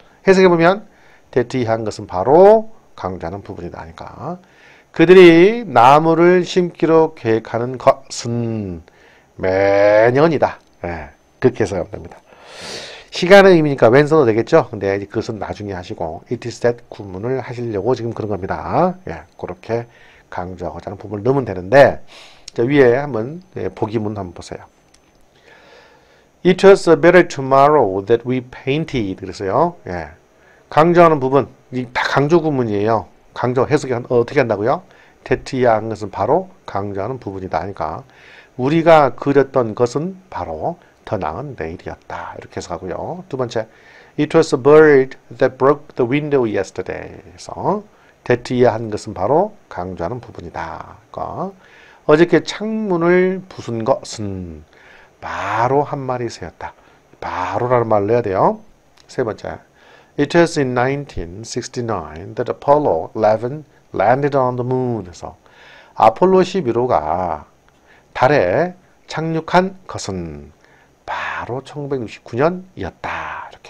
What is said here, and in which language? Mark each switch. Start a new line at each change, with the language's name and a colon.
Korean: 해석해보면 that 이한 것은 바로 강조하는 부분이다 하니까 그들이 나무를 심기로 계획하는 것은 매년이다. 그렇게 해석하면 됩니다. 시간의 의미니까 when 써도 되겠죠? 근데 그것은 나중에 하시고 it is that 구문을 하시려고 지금 그런 겁니다. 그렇게 강조하고자 하는 부분을 넣으면 되는데 자, 위에 한번 보기문 한번 보세요.
English: It was a better tomorrow that we painted.
Korean: 그랬어요. 예. 강조하는 부분, 이 다 강조 구문이에요. 강조 해석이 어떻게 한다고요? that야 한 것은 바로 강조하는 부분이다 하니까 우리가 그렸던 것은 바로 더 나은 내일이었다. 이렇게 해석하고요. 두 번째,
English: It was a bird that broke the window yesterday.
Korean: 그래서 that야 한 것은 바로 강조하는 부분이다. 그러니까 어저께 창문을 부순 것은 바로 한 마리 새였다. 바로라는 말을 내야 돼요. 세 번째,
English: It was in 1969 that Apollo 11 landed on the moon.
Korean: 그래서 아폴로 11호가 달에 착륙한 것은 바로 1969년이었다.